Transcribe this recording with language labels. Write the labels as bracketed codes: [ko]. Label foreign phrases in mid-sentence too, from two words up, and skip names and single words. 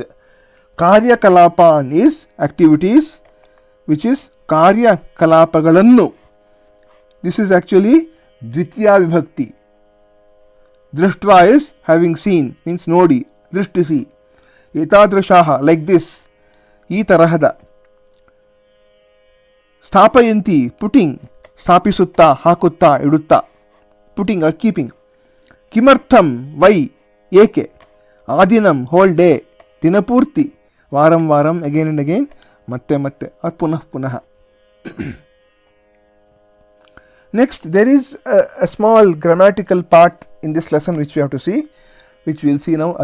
[sa] कार्य कलापं [en] is activities, which is [kn] ಕಾರ್ಯ ಕಲಾಪಗಳನ್ನು. [en] This is actually [sa] द्वितीया विभक्ति. [en] Drishtva is having seen, means [kn] ನೋಡಿ, ದೃಷ್ಟಿಸಿ. [en] Etadrashaha, like this. Itarahada. Sthapayanti, putting. [kn] ಸ್ಥಾಪಿಸುತ್ತ, ಹಾಕುತ್ತ, ಇಡುತ್ತ. [en] Putting or keeping. Kimartham, why, eke. Adinam, whole day. [sa] दिनपूर्ति, वारम्, [en] again and again. Matte, or punaha. Next, there is a small grammatical part in this lesson which we have to see, which we will see now.